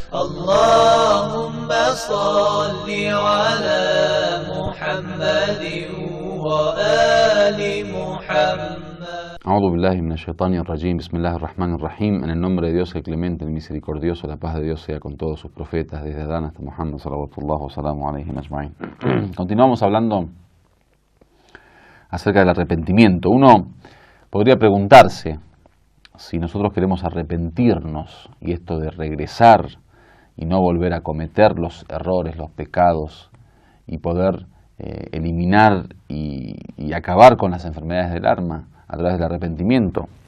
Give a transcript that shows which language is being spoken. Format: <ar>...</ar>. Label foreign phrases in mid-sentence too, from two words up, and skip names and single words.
<ar>اللهم صل على محمد وآل محمد. أعوذ بالله من الشيطان الرجيم. بسم الله الرحمن الرحيم.</ar> <es>En el nombre de Dios, el clemente, el misericordioso, la paz de Dios sea con todos sus profetas, desde Adán hasta Muhammad</es> <ar>صلى الله سلام عليه أجمعين.</ar> <es>Continuamos hablando acerca del arrepentimiento. Uno podría preguntarse si nosotros queremos arrepentirnos, y esto de regresar y no volver a cometer los errores, los pecados, y poder eliminar y acabar con las enfermedades del alma a través del arrepentimiento.</es>